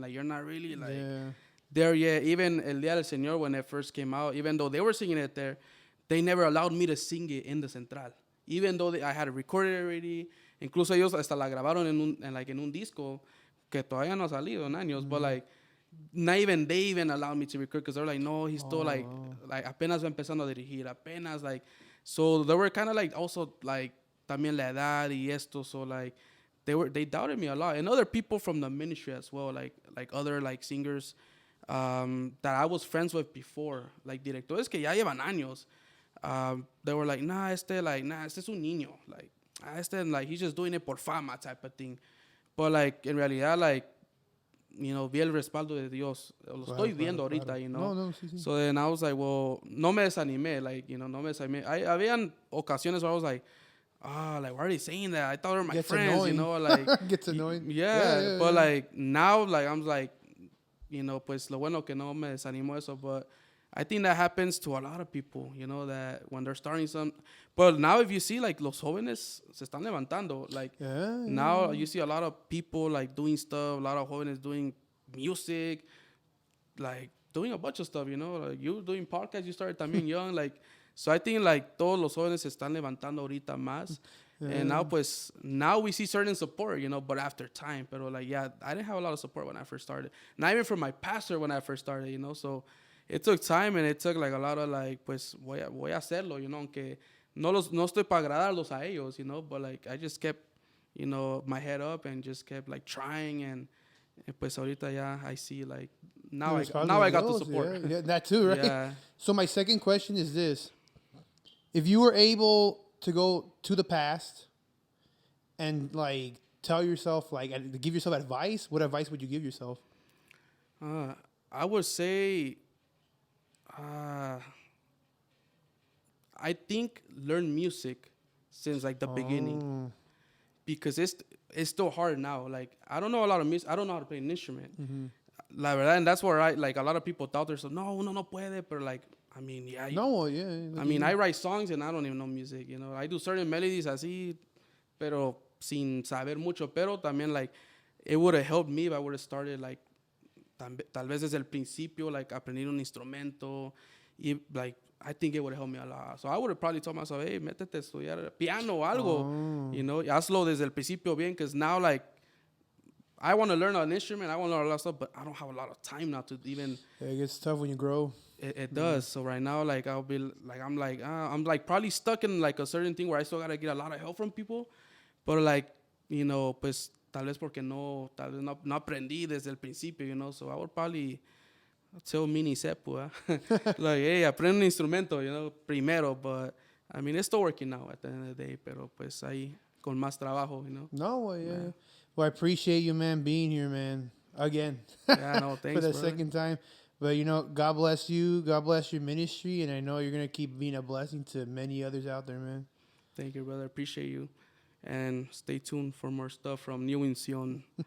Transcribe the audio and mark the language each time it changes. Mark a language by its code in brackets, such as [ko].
[en] Like, you're not really, like, there yet. Even El Día del Señor, when it first came out, even though they were singing it there, they never allowed me to sing it in the Central. Even though I had it recorded already. [es] Incluso ellos hasta la grabaron en un disco. [en] Que todavía no ha salido en años, but like not even they even allowed me to record because they're like, no, he's still like apenas va empezando a dirigir, apenas like, so they were kind of like also like también la edad y esto, so like they doubted me a lot, and other people from the ministry as well, like other like singers that I was friends with before, like directores que ya llevan años, they were like, nah, este es un niño, like like he's just doing it por fama type of thing. [es] But, like, en realidad, like, vi el respaldo de Dios. Lo estoy viendo ahorita, No, sí. [en] So then I was like, well, no me desanimé. Like, no me desanimé. Habían ocasiones where I was like, like, why are they saying that? I thought they were my friends, annoying. Like. Gets annoying. [es] Yeah, but, like, now, like, I'm like, pues, lo bueno que no me desanimó eso. [en] But I think that happens to a lot of people, that when they're starting some. But now if you see, like, los jóvenes se están levantando. Like, now you see a lot of people, like, doing stuff. A lot of jóvenes doing music. Like, doing a bunch of stuff, Like, you doing podcasts, you started también young. [es] Like, so I think, like, todos los jóvenes se están levantando ahorita más. [en] And now we see certain support, but after time. Pero, like, I didn't have a lot of support when I first started. Not even from my pastor when I first started, So it took time and it took like a lot of like, pues voy a hacerlo, aunque no estoy para agradarlos a ellos, but like I just kept, my head up and just kept like trying and pues ahorita ya I see like now I got the support. Yeah, that too, right? Yeah. So my second question is this. If you were able to go to the past and like tell yourself, like, to give yourself advice, what advice would you give yourself? I would say, I think learn music since like the beginning, because it's still hard now. Like I don't know a lot of music. I don't know how to play an instrument. La verdad, and that's where like a lot of people thought themselves, no, uno no puede, but like I mean, yeah. No, yeah. I mean, I write songs and I don't even know music. You know, I do certain melodies así, pero sin saber mucho. Pero también like it would have helped me if I would have started like tal vez desde el principio, like aprender un instrumento. Y like I think it would have helped me a lot. So I would have probably told myself, hey, métete a estudiar piano o algo. You know, hazlo desde el principio bien, because now like I want to learn an instrument. I want to learn a lot of stuff, but I don't have a lot of time now to even. Yeah, it gets tough when you grow. It does. So right now, like I'll be like I'm like probably stuck in like a certain thing where I still gotta get a lot of help from people, but like you know, pues tal vez porque tal vez no aprendí desde el principio, you know. So I would probably tell mini Sepu, like hey, aprende un instrumento, you know, primero. But I mean, it's still working now at the end of the day, pero pues ahí con más trabajo, you know. No, yeah. Well, I appreciate you, man, being here, man. Again. Yeah, no, thanks, for the brother. second time. But, you know, God bless you. God bless your ministry. And I know you're going to keep being a blessing to many others out there, man. Thank you, brother. Appreciate you. And stay tuned for more stuff from New Unción.